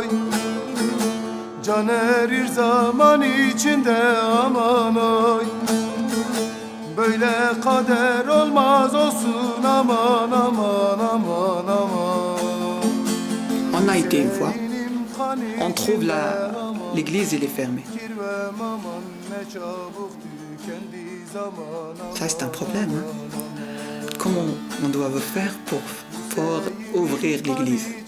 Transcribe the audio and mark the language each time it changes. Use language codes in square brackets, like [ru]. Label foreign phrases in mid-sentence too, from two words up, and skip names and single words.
[tr] Can erir zaman içinde aman oy Böyle kader olmaz olsun aman aman aman aman [fr] On a été une fois, on trouve l'église elle est fermée. Ça c'est un problème, hein? Comment on doit faire pour ouvrir l'église?